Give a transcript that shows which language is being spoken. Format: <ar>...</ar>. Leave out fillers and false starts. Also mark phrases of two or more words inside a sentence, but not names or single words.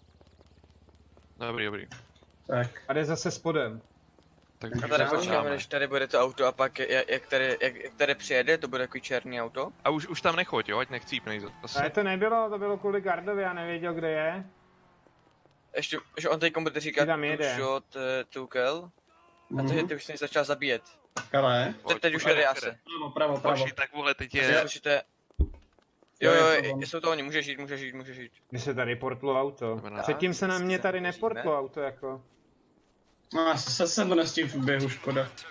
<cs>Tak. A jde zase spodem. A tady počkáme, než tady bude to auto a pak jak tady přijede, to bude takový černý auto. A už tam nechoď, jo, ať nechcípnej zase. Ale to nebylo, to bylo kvůli gardovi, já nevěděl, kde je. Ještě, že on teď bude říkat</cs> <en>two shot, two kill.</en> <cs>A ty už jsi začal zabíjet. Ale? Teď už jede asi. Pravo. Tak vole, teď je... Jo, jsou to oni, můžeš jít. Mně se tady portlo auto. Předtím se na mě tady neportlo auto jako. No, já jsem to nestihl v běhu, škoda.</cs>